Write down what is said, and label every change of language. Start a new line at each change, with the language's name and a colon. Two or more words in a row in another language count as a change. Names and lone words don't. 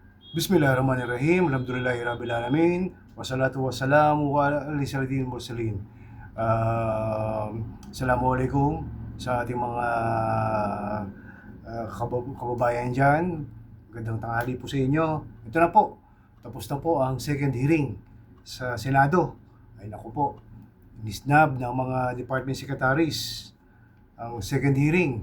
Arabic: بسم الله الرحمن الرحيم. الحمد لله رب العالمين. والصلاة والسلام على سيد المرسلين.
Filipino: Assalamualaikum sa ating mga kababayan diyan. Magandang tanghali po sa inyo. Ito na po. Tapos na po ang
English: second hearing
Filipino: sa Senado. Ay naku po. Nisnab ng mga
English: department secretaries
Filipino: ang second hearing.